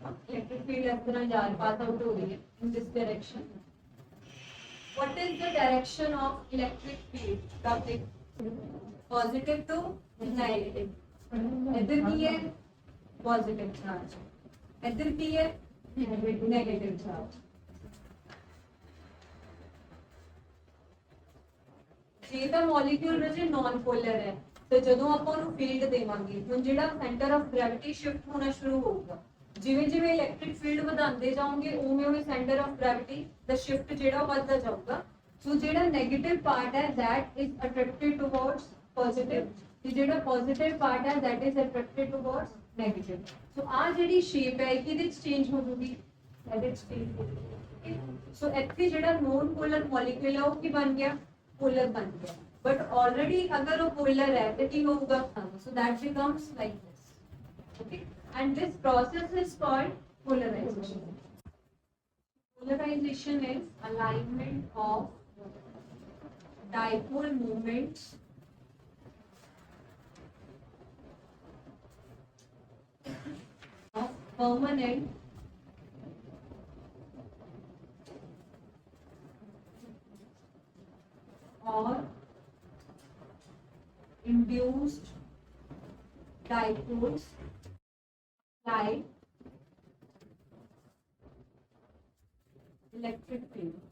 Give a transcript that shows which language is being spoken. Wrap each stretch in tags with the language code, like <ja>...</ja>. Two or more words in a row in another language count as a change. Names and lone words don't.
<hi>आप</hi> <en>electric field</en> <hi>इस तरह जा रही,</hi> <en>pass out</en> <hi>हो रही है</hi> <en>in this direction. what is the direction of electric field? positive to negative.</en> <hi>इधर की है</hi> <en>positive charge,</en> <hi>इधर की है</hi> <en>negative charge.</en> <pa>ਜੇ ਤਾਂ ਮੋਲੀਕਿਊਲ ਰਜੇ</pa> <en>non polar</en> <pa>ਹੈ ਤੇ ਜਦੋਂ ਆਪਾਂ ਉਹਨੂੰ ਫੀਲਡ ਦੇਵਾਂਗੇ, ਹੁਣ ਜਿਹੜਾ</pa> <en>center of gravity shift</en> <pa>ਹੋਣਾ ਸ਼ੁਰੂ ਹੋਊਗਾ. ਜਿਵੇਂ ਜਿਵੇਂ</pa> <en>electric field</en> <pa>ਵਧਾਉਂਦੇ ਜਾਓਗੇ, ਉਵੇਂ ਉਵੇਂ</pa> <en>center of gravity</en> <pa>ਦਾ ਸ਼ਿਫਟ ਜਿਹੜਾ ਵੱਧਦਾ ਜਾਊਗਾ. ਸੋ ਜਿਹੜਾ</pa> <en>negative part</en> <pa>ਹੈ</pa> <en>that is attracted towards positive,</en> <pa>ਤੇ ਜਿਹੜਾ</pa> <en>positive part</en> <pa>ਹੈ</pa> <en>that is attracted towards negative.</en> <pa>ਸੋ ਆ ਜਿਹੜੀ ਸ਼ੇਪ ਹੈ ਕਿਹਦੇ ਵਿੱਚ ਚੇਂਜ ਹੋ ਜੂਗੀ? ਇਹਦੇ ਵਿੱਚ ਚੇਂਜ ਹੋ ਜੂਗੀ. ਸੋ ਇੱਥੇ ਜਿਹੜਾ</pa> <en>non polar molecule</en> <pa>ਹੈ ਉਹ ਕੀ ਬਣ ਗਿਆ?</pa> <hi>पोलर बन गया.</hi> <en>but already</en> <hi>अगर वो पोलर है तो क्या होगा?</hi> <en>so that becomes like this. okay, and this process is called polarization. Polarization is alignment of dipole moments of permanent or induced dipoles like electric field.</en>